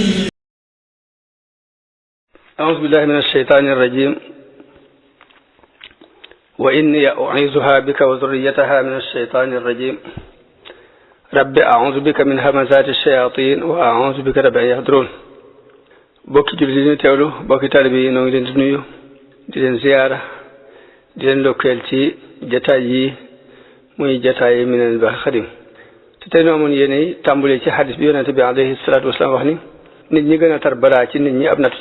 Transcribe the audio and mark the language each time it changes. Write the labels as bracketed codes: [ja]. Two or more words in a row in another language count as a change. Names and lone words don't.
[ar] أعوذ بالله من الشيطان الرجيم وإني أعيذها بك وذريتها من الشيطان الرجيم رب أعوذ بك من همزات الشياطين وأعوذ بك رب أن يحضرون. [wo] bokki jullit yi ñu teewlu bokki taalibe yi noo ngi leen di nuyu di leen ziyaara di leen ndokkeel ci jataay yi muy jataay yi Minanul Baaqil Qadiim te tey noo amoon yéene tàmbulee ci xadis bi yonente bi [ar] عليه الصلاة والسلام [wo] wax ni nit ñi gën a tar balaa ci nit ñi ab nattu ci